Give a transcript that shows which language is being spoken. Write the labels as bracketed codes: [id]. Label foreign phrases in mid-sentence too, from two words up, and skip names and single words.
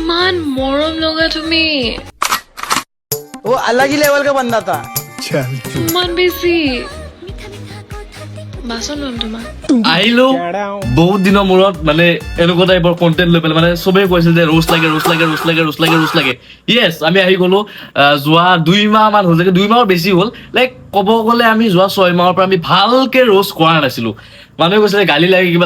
[as] ইমান মৰম লগা তুমি [hi] वो अलग ही लेवल का बंदा था। [as] ইমান বেছি বাচন ল'ম তোমাক আহিলো বহুত দিনৰ মূৰত মানে এনেকুৱা টাইপৰ কণ্টেন্ট লৈ পেলাই মানে চবেই কৈছিল যে ৰোষ্ট লাগে য়েছ আমি আহি গলো যোৱা 2 মাহ মান হ'ল 2 মাহৰ বেছি হ'ল লাইক ক'ব গ'লে আমি যোৱা 6 মাহৰ পৰা আমি ভালকে ৰোষ্ট কৰা নাছিলো মানুহে কৈছিলে গালি লাগে কিবা